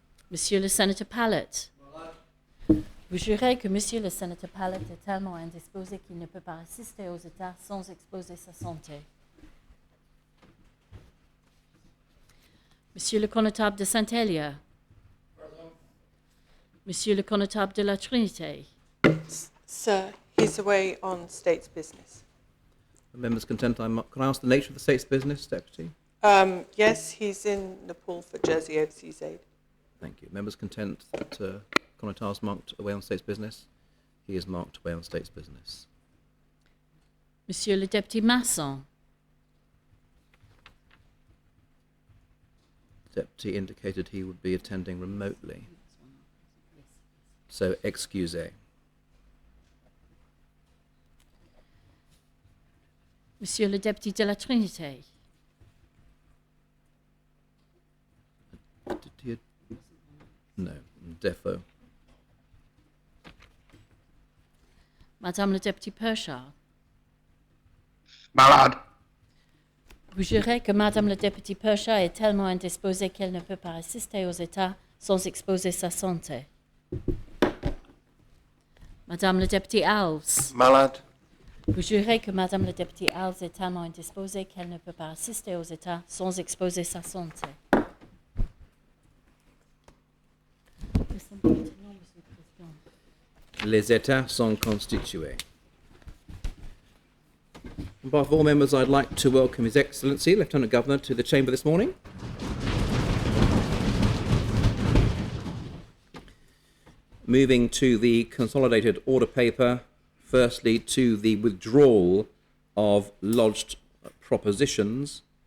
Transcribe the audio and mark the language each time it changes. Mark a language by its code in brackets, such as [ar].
[fr] Monsieur le Sénateur Pallet. Vous jurez que Monsieur le Sénateur Pallet est tellement indisposé qu'il ne peut pas assister aux États sans exposer sa santé. Monsieur le Connétable de Saint-Hélier. Monsieur le Connétable de la Trinité. [en] Sir, he's away on state's business. The member's content. Can I ask the nature of the state's business, Deputy? Yes, he's in Nepal for Jersey Overseas Aid. Thank you. Members content that Conatar is marked away on state's business? He is marked away on state's business. [fr] Monsieur le député Masson. [en] Deputy indicated he would be attending remotely. So, excuse. [fr] Monsieur le député de la Trinité. [en] No, defo. [fr] Madame le député Perchard. Malade. Vous jurez que Madame le député Perchard est tellement indisposée qu'elle ne peut pas assister aux États sans exposer sa santé. Madame le député Alves. Malade. Vous jurez que Madame le député Alves est tellement indisposée qu'elle ne peut pas assister aux États sans exposer sa santé. Les États sont constitués. [en] On behalf of all members, I'd like to welcome His Excellency, Lieutenant Governor, to the Chamber this morning. Moving to the consolidated order paper, firstly to the withdrawal of lodged propositions.